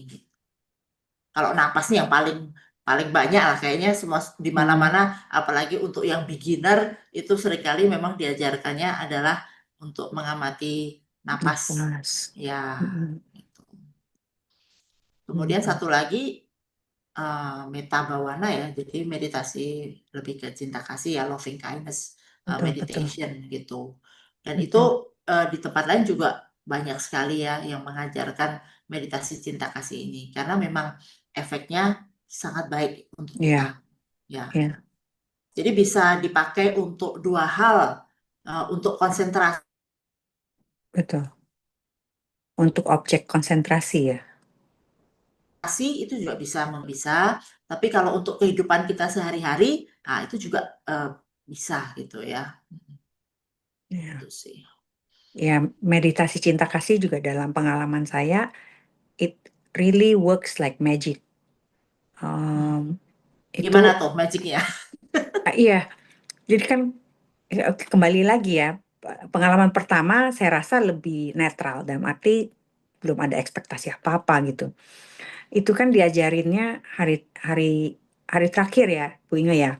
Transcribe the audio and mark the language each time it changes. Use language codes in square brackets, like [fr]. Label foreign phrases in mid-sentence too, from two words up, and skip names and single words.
[id] Kalau napas nih yang paling banyak lah kayaknya, semua di mana-mana, apalagi untuk yang beginner itu seringkali memang diajarkannya adalah untuk mengamati napas. Ya. Gitu. Kemudian satu lagi [pi] metta bhavana [id] ya, jadi meditasi lebih ke cinta kasih ya, [en] loving kindness meditation gitu. [id] Dan itu di tempat lain juga banyak sekali ya yang mengajarkan meditasi cinta kasih ini, karena memang efeknya sangat baik untuk kita. Ya. Jadi bisa dipakai untuk dua hal, untuk konsentrasi. Betul. Untuk objek konsentrasi ya. Itu juga bisa, tapi kalau untuk kehidupan kita sehari-hari, nah itu juga bisa gitu ya. Itu sih. Ya, meditasi cinta kasih juga dalam pengalaman saya, [en] it really works like magic. [id] Gimana tuh magicnya? Iya, jadi kan kembali lagi ya, pengalaman pertama saya rasa lebih netral, dalam arti belum ada ekspektasi apa-apa gitu. Itu kan diajarinnya hari terakhir ya, Bu Inge ya.